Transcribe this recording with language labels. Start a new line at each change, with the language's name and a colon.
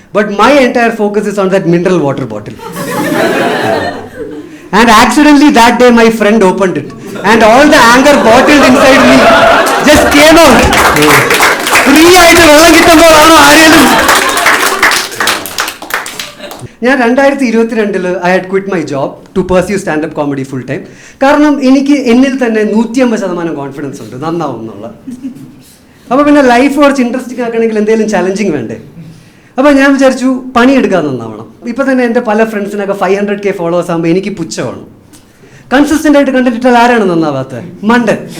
English: But my entire focus is on that mineral water bottle. And accidentally that day my friend opened it. And all the anger bottled inside me just came out.
Malayalam: Free ആയിട്ട് വെള്ളം കിട്ടുമ്പോഴാണോ ആരെങ്കിലും? ഞാൻ
English: 2022 I had quit my job to pursue stand-up comedy full time.
Malayalam: കാരണം എനിക്ക് എന്നിൽ തന്നെ 150% confidence ഉണ്ട് നന്നാവും എന്നുള്ള. അപ്പോൾ പിന്നെ ലൈഫ് കുറച്ച് ഇൻട്രസ്റ്റിംഗ് ആക്കണമെങ്കിൽ എന്തെങ്കിലും ചലഞ്ചിങ് വേണ്ടേ? അപ്പോൾ ഞാൻ വിചാരിച്ചു പണിയെടുക്കാൻ നന്നാവണം. ഇപ്പോൾ തന്നെ എൻ്റെ പല ഫ്രണ്ട്സിനൊക്കെ 500K ഫോളോവേഴ്സ് ആകുമ്പോൾ എനിക്ക് പുച്ഛമാണ്. കൺസിസ്റ്റൻ്റ് ആയിട്ട് കണ്ടിട്ടിട്ടാൽ ആരാണ് നന്നാവാത്തത്? മണ്ടൻ.